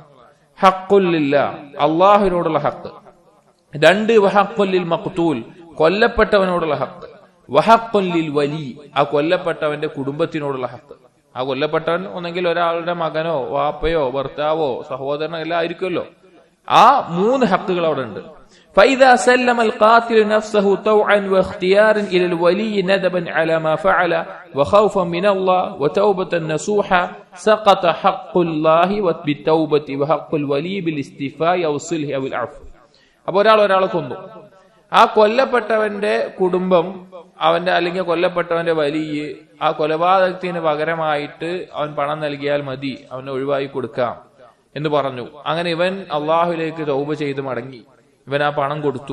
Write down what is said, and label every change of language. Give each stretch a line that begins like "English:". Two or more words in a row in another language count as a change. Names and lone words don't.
Arabic: حق لله,
Malayalam: അല്ലാഹുവിനോടുള്ള ഹക്ക്. 2,
Arabic: وحق للمقتول,
Malayalam: കൊല്ലപ്പെട്ടവനോടുള്ള ഹക്ക്.
Arabic: وحق للولي,
Malayalam: ആ കൊല്ലപ്പെട്ടവന്റെ കുടുംബത്തിനോടുള്ള ഹക്ക്. ആ കൊല്ലപ്പെട്ടവൻ ഒന്നെങ്കിൽ ഒരാളുടെ മകനോ വാപ്പയോ ഭർത്താവോ സഹോദരനോ എല്ലാം ആയിരിക്കുമല്ലോ. ആ 3 ഹക്കുകൾ അവിടെ ഉണ്ട്.
Arabic: فإذا سلم القاتل نفسه طوعا واختيارا إلى الولي ندبا على ما فعل وخوفا من الله وتوبة نصوحا سقط حق الله بالتوبة وحق الولي بالاستيفاء أو الصلح أو العفو.
Malayalam: അപ്പോൾ ഒരാളെ കൊന്നു, ആ കൊല്ലപ്പെട്ടവന്റെ കുടുംബം അവന്റെ അല്ലെങ്കിൽ കൊല്ലപ്പെട്ടവന്റെ വലിയ ആ കൊലപാതകത്തിന് പകരമായിട്ട് അവൻ പണം നൽകിയാൽ മതി, അവനെ ഒഴിവാക്കി കൊടുക്കാം എന്ന് പറഞ്ഞു. അങ്ങനെ ഇവൻ അള്ളാഹുലേക്ക് തൗബ ചെയ്ത് മടങ്ങി, ഇവൻ ആ പണം കൊടുത്തു.